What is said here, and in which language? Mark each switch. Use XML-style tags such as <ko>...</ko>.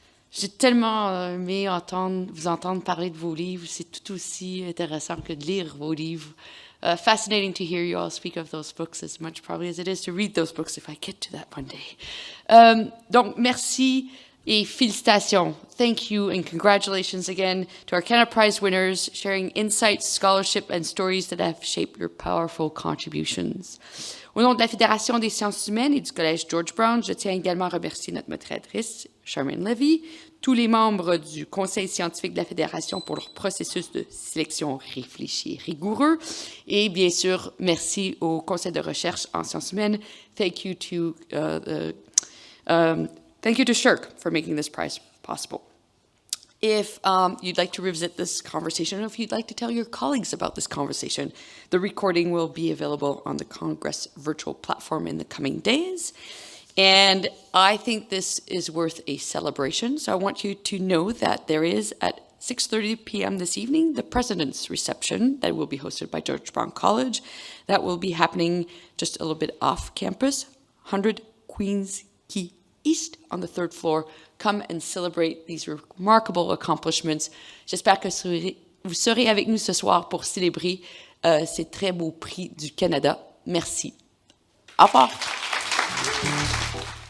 <fr>J'ai tellement aimé vous entendre parler de vos livres. C'est tout aussi intéressant que de lire vos livres.</fr> <en>Fascinating to hear you all speak of those books as much probably as it is to read those books if I get to that one day.</en> <fr>Donc, merci et félicitations.</fr> <en>Thank you and congratulations again to our Canada Prize winners, sharing insights, scholarship, and stories that have shaped your powerful contributions.</en> <fr>Au nom de la Fédération des sciences humaines et du Collège George Brown, je tiens également à remercier notre modératrice, Charmaine Levy, tous les membres du Conseil scientifique de la Fédération pour leur processus de sélection réfléchi et rigoureux. Et bien sûr, merci au Conseil de recherche en sciences humaines.</fr> <en>Thank you to SSHRC for making this prize possible. If you'd like to revisit this conversation, or if you'd like to tell your colleagues about this conversation, the recording will be available on the Congress virtual platform in the coming days. And I think this is worth a celebration. So I want you to know that there is, at 6:30 p.m. this evening, the President's Reception that will be hosted by George Brown College. That will be happening just a little bit off campus, 100 Queens Quay East on the 3rd floor. Come and celebrate these remarkable accomplishments.</en> <fr>J'espère que vous serez avec nous ce soir pour célébrer ces très beaux prix du Canada. Merci. Au revoir.</fr>